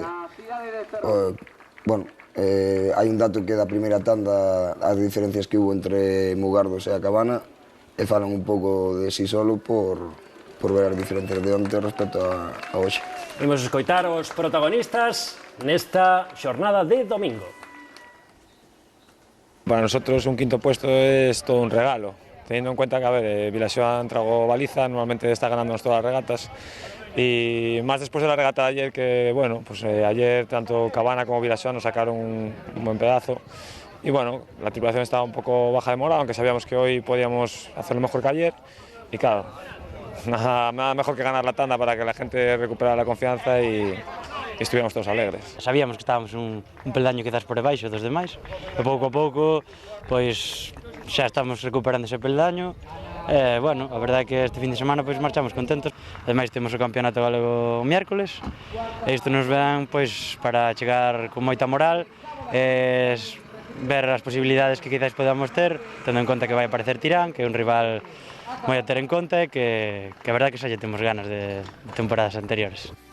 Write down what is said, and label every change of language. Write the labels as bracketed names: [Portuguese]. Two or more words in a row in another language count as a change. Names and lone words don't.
[Galician] Bueno, hai un dato que da primeira tanda as diferencias que hubo entre Mugardos e a Cabana e falan un pouco de si solo por ver as diferencias de onte respecto a hoxe. Imos escoitar os protagonistas nesta xornada de domingo. [Spanish] Para nosotros un quinto puesto es todo un regalo, teniendo en cuenta que, a ver, Vilaxoán trago baliza, normalmente está ganándonos todas las regatas, y más después de la regata de ayer, que bueno, pues ayer tanto Cabana como Vilaxoán nos sacaron un buen pedazo, y bueno, la tripulación estaba un poco baja de moral, aunque sabíamos que hoy podíamos hacerlo mejor que ayer, y claro, nada mejor que ganar la tanda para que la gente recuperara la confianza y estuviéramos todos alegres. [Galician] Sabíamos que estábamos un peldaño quizás por debaixo dos demais, e pouco a pouco pois xa estamos recuperando ese peldaño. Bueno, a verdade é que este fin de semana pois marchamos contentos. Ademais temos o campeonato galego o miércoles, e isto nos ven pois para chegar con moita moral, ver as posibilidades que quizás podamos ter, tendo en conta que vai aparecer Tirán, que é un rival moi a ter en conta, e que a verdade é que xa lle temos ganas de temporadas anteriores.